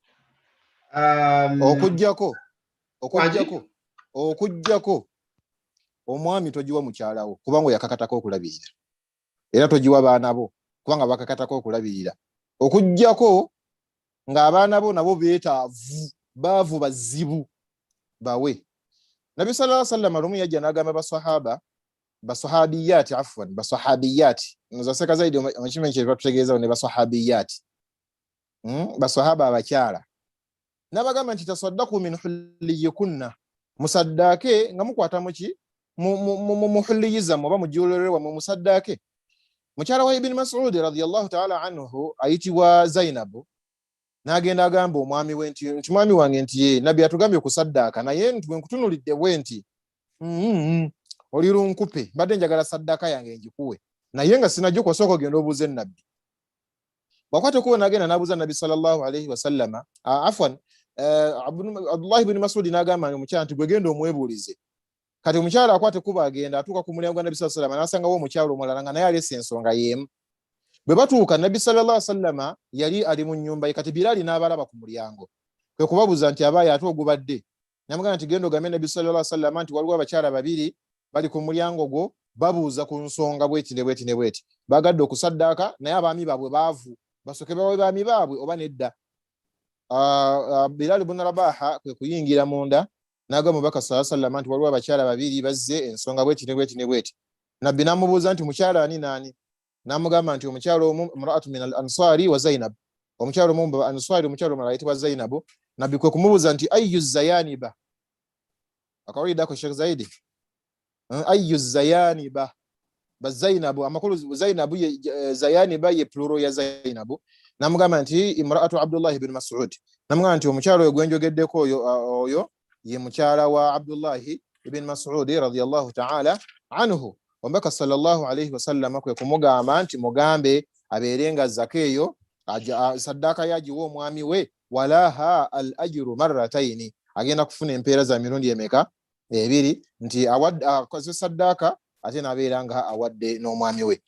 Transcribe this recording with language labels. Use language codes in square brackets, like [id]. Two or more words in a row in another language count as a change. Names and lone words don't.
[lg] Okujjako omwami togiwa mukyalawo kubanga yakakatako okulabirira. Era togiwa baana bo kubanga bakakatako okulabirira. Okujjako ng'abaana bo nabo beetaavu baavu bazibu bawe. Nabi [ar] صلى الله عليه وسلم [lg] alumu yajja n'agamba basahabiyati nzaseka zaidi omukimanyi kye batutegeeza ne basahabiyati basahaba abakyala n'abagamba nti [ar] تصدقن من حليكن [lg] musaddake nga mukwata muki mu hulliyizamu oba mujulolera mu musaddake. Mukyala wa Ibn Mas'ud [ar] رضي الله تعالى عنه [lg] ayitibwa Zainabu n'agenda agamba omwami we nti mwami wange nti ye nabbi atugambye okusaddaaka naye nti bwe nkutunulidde bwe nti oli lunkupe mbadde njagala saddaaka yange ngikuwe naye nga sinajjo kwasooka ogenda obuuze nabbi. Wakwate kuwe n'agenda n'abuuza nabbi [ar] صلى الله عليه وسلم [lg] afwan Abdullah ibn Mas'ud n'agamba omukyala nti gwe genda omwebuulize. Kati omukyala akwate kuba agenda atuuka ku mulyango gwa nabbi [ar] صلى الله عليه وسلم [lg] n'asangawo omukyala omulala nga naye aleese ensonga y'emu. Bwe batuuka nabbi [ar] صلى الله عليه وسلم [lg] yali ali mu nnyumba ye. Kati Bilali n'abalaba ku mulyango kwe kubabuuza nti abaaye ate ogubadde. Namugamba nti genda ogambe nabbi [ar] صلى الله عليه وسلم [lg] nti waliwo abakyala babiri bali ku mulyango gwo babuuza ku nsonga bweti ne bweti ne bweti. Bagadde okusaddaaka naye abaami baabwe baavu basoke bawe baami baabwe oba nedda. Bilali ibn Rabaha kwe kuyingira munda n'agamba Omubaka [ar] صلى الله عليه وسلم [lg] nti waliwo abakyala babiri bazze ensonga bweti ne bweti ne bweti. Nabbi n'amubuuza nti mukyala ani naani? N'amugamba nti omukyala omu [ar] امرأة من الأنصار وزينب. [lg] Omukyala omu mu ansari omukyala omulala ayitibwa Zainabu. Nabbi kwe kumubuuza nti [ar] أي الزيانب. [lg] Akawulidako Sheikh Zaidi. [ar] أي الزيانب. [lg] Ba Zainabu amakulu Zainabu ye Zayaniba ye plural ya Zainabu. namugamba nti [ar] امرأة عبد الله بن مسعود [lg] namugamba nti omukyalo oyo gwenjogeddeko oyo ye mukyala wa Abdullah ibn Mas'ud [ar] رضي الله تعالى عنه. [lg] Omubaka [ar] صلى الله عليه وسلم [lg] kwe kumugamba nti mugambe abeerenga zaka eyo saddaaka yagiwa omwami we [ar] ولها الأجر مرتين, [lg] agenda kufuna empeera za mirundi emeka ebiri, nti akoze saddaaka ate nabeera nga awadde n'omwami we.